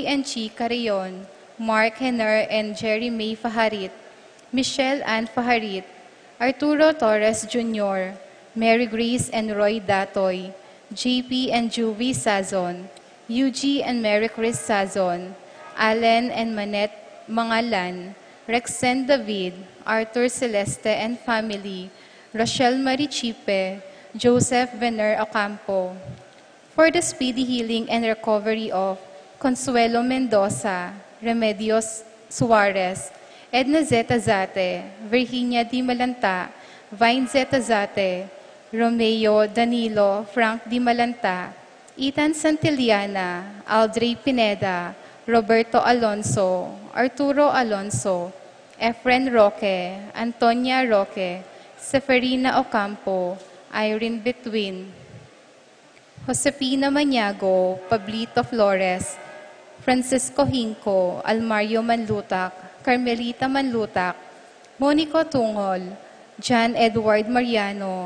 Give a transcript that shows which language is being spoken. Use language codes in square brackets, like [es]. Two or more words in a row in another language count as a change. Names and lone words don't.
[en] and Chi Carrion, Mark Henner and Jerry May Faharit, Michelle Ann Faharit, Arturo Torres Jr., Mary Grace and Roy Datoy, JP and Juvie Sazon, UG and Mary Chris Sazon, Allen and Manette Mangalan, Rexen David, Arthur Celeste and family, Rochelle Marie Chipe, Joseph Vener Ocampo. For the speedy healing and recovery of Consuelo Mendoza, Remedios Suarez, Edna Zeta Zate, Virginia Di Malanta, Vine Zeta Zate, Romeo Danilo Frank Di Malanta, Ethan Santillana, Aldrey Pineda, Roberto Alonso, Arturo Alonso, Efren Roque, Antonia Roque, Seferina Ocampo, Irene Betwin, Josepina Maniago, Pablito Flores, Francisco Hinco, Almario Manlutak, Carmelita Manlutak, Monico Tungol, John Edward Mariano,